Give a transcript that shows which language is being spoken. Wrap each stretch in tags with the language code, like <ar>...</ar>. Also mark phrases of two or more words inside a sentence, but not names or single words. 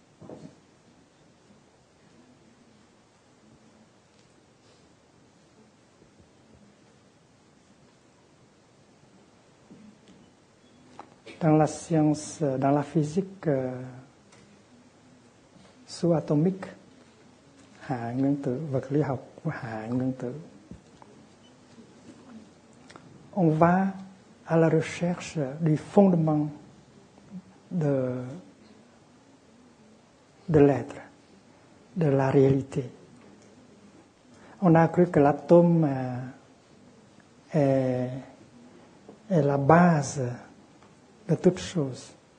<fr>Dans la science, dans la physique sous-atomique,</fr> <vi>hạ nguyên tử, vật lý học của hạ nguyên tử,</vi> <fr>on va à la recherche du fondement de l'être, de la réalité. On a cru que l'atome est la base de toutes choses.</fr>